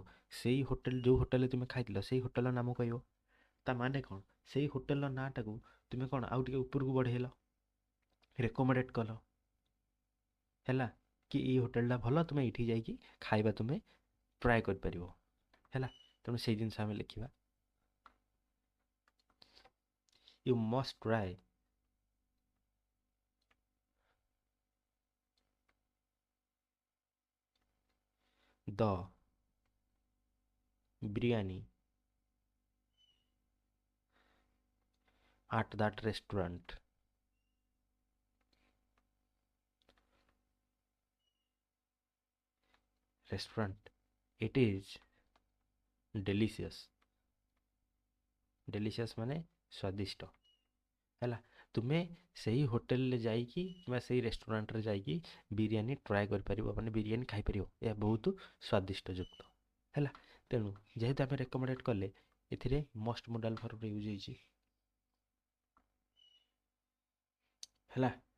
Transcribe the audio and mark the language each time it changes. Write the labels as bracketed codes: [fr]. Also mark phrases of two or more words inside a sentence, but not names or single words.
[or] ସେଇ ହୋଟେଲ, ଯେଉଁ ହୋଟେଲରେ ତୁମେ ଖାଇଥିଲ ସେଇ ହୋଟେଲର ନାମ କହିବ। ତା ମାନେ କ'ଣ? ସେଇ ହୋଟେଲର ନାଁଟାକୁ ତୁମେ କ'ଣ ଆଉ ଟିକେ ଉପରକୁ ବଢ଼େଇଲ, ରେକମେଣ୍ଡେଡ଼ କଲ ହେଲା, କି ଏଇ ହୋଟେଲଟା ଭଲ, ତୁମେ ଏଇଠି ଯାଇକି ଖାଇବା ତୁମେ ଟ୍ରାଏ କରିପାରିବ ହେଲା। ତେଣୁ ସେଇ ଜିନିଷ ଆମେ ଲେଖିବା, [en] you must try the biryani at that restaurant। it is delicious। [or] delicious ମାନେ ସ୍ୱାଦିଷ୍ଟ ହେଲା। ତୁମେ ସେଇ ହୋଟେଲରେ ଯାଇକି କିମ୍ବା ସେଇ ରେଷ୍ଟୁରାଣ୍ଟରେ ଯାଇକି ବିରିୟାନୀ ଟ୍ରାଏ କରିପାରିବ, ମାନେ ବିରିୟାନୀ ଖାଇପାରିବ। ଏହା ବହୁତ ସ୍ୱାଦିଷ୍ଟ ଯୁକ୍ତ ହେଲା। ତେଣୁ ଯେହେତୁ ଆମେ ରେକମେଣ୍ଡେଡ଼ କଲେ, ଏଥିରେ [en] must modal verb use [or] ହେଇଛି ହେଲା।